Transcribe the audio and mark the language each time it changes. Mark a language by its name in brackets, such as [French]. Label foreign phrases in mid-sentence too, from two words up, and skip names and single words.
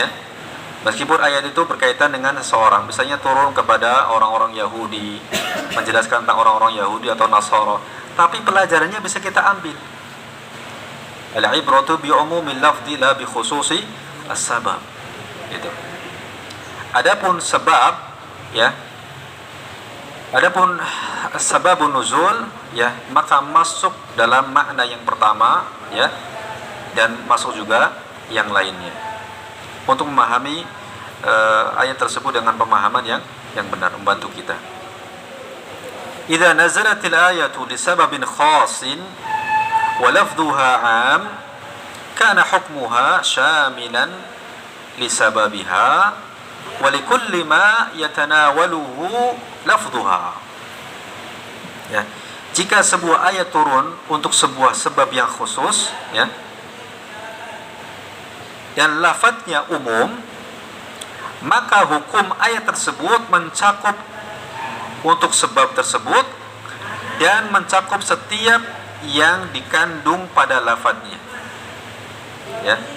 [Indonesian] Meskipun ayat itu berkaitan dengan seseorang, misalnya turun kepada orang-orang Yahudi, menjelaskan tentang orang-orang Yahudi atau Nasara, tapi pelajarannya bisa kita ambil. [Arabic] العبرة بعموم اللفظ لا بخصوص السبب. Gitu. [Indonesian] Adapun sebab, ya, adapun [Arabic] سبب النزول, [Indonesian] ya, maka masuk dalam makna yang pertama, ya, dan masuk juga yang lainnya, untuk memahami ayat tersebut dengan pemahaman yang benar, membantu kita. [Arabic] إذا نزلت الآية لسبب خاص ولفظها عام كان حكمها شاملا لسببها ولكل ما يتناوله لفظها. [Indonesian] Ya, jika sebuah ayat turun untuk sebuah sebab yang khusus, ya, dan lafadznya umum, maka hukum ayat tersebut mencakup untuk sebab tersebut dan mencakup setiap yang dikandung pada lafadznya, ya.